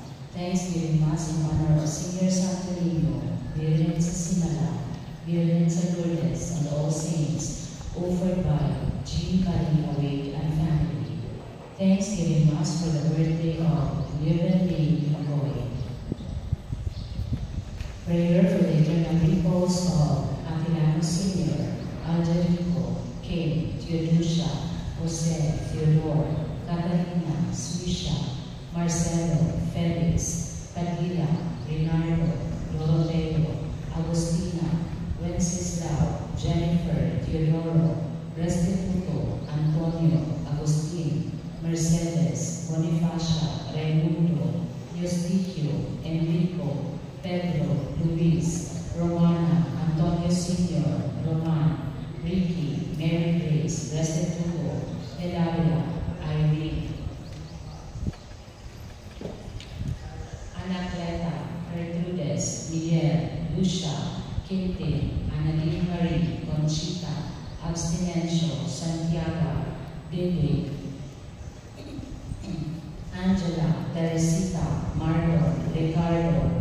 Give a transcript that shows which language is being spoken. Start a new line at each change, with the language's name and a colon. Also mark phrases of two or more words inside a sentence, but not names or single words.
English: Thanksgiving Mass in honor of Senior Santorino, Virgen sa Simala, Virgen sa Lourdes, and all saints, offered by Jean Karin Awake and family. Thanksgiving Mass for the birthday of Reverend Lee Magoy. Prayer for the eternal repose of Aquilano Sr., Alderico, Kay, Teodusia, Jose, Theodore, Catalina, Suisha, Marcelo, Felix, Padilla, Reynardo, Doroteo, Agustina, Wenceslao, Jennifer, Teodoro, Restituto, Antonio, Agustin, Mercedes, Bonifacia, Raimundo, Eustiquio, Enrico, Pedro, Luis, Romana, Antonio Sr., Roman, Ricky, Mary Grace, Restituto, Edaria, Irene, Anacleta, Gertrudes, Miguel, Lucia, Quintin, Annalene Marie, Conchita, Abstinencio, Santiago, David, Angela, Teresita, Marlon, Ricardo,